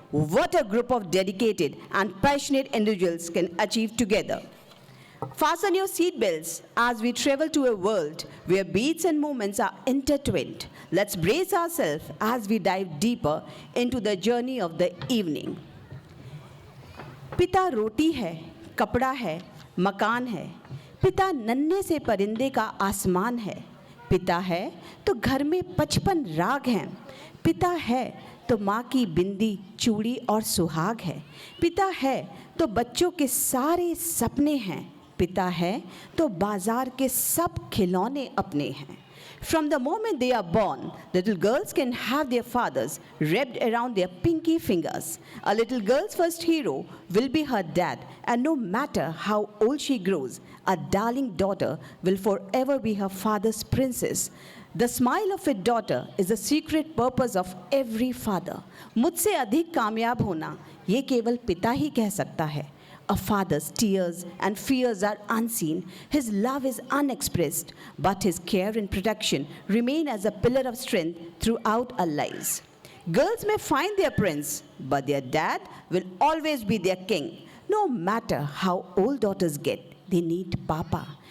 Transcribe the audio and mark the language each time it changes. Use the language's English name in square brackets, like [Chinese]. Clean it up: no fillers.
[English] what a group of dedicated and passionate individuals can achieve together. Fasten your seatbelts as we travel to a world where beats and movements are intertwined. Let's brace ourselves as we dive deeper into the journey of the evening. [Hindi] पिता रोटी है, कपड़ा है, मकान है. पिता नन्हे से परिंदे का आसमान है. पिता है तो घर में 55 राग हैं. पिता है तो माँ की बिंदी, चूड़ी और सुहाग है. पिता है तो बच्चों के सारे सपने हैं. पिता है तो बाजार के सब खिलौने अपने हैं. [English] From the moment they are born, little girls can have their fathers wrapped around their pinky fingers. A little girl's first hero will be her dad, and no matter how old she grows, a darling daughter will forever be her father's princess. The smile of a daughter is the secret purpose of every father. [Hindi] मुझसे अधिक कामयाब होना ये केवल पिता ही कह सकता है. [English] A father's tears and fears are unseen. His love is unexpressed, but his care and protection remain as a pillar of strength throughout our lives. Girls may find their prince, but their dad will always be their king. No matter how old daughters get, they need Papa.